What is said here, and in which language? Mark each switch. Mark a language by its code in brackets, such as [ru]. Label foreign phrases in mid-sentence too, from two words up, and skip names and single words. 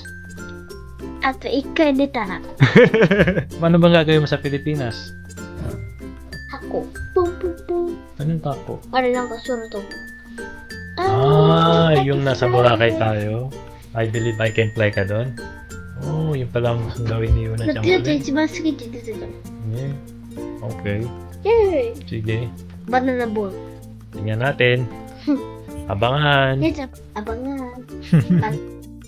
[ja] あと一回出たら、 [tl] Ano bang gagawin mo sa Pilipinas? [ja] 箱。ポンポンポン。 [tl] Anong tapo? [ja] あれなんか空飛ぶ。 [tl] Yung nasa Boracay tayo. [en] I believe I can fly ka doon. [tl] Oh, yun pala ang gawin ni Yuna [ja] だ [tl] siyang [ja] ってゆなちゃん [tl] ulit. [ja] 一番好きって言ってたじゃん。 [en] Yeah. Okay. [ja] イェーイ [tl] Sige. [ja] バナナボール。 [tl] Tingnan natin. Abangan. ゆなちゃん、abangan.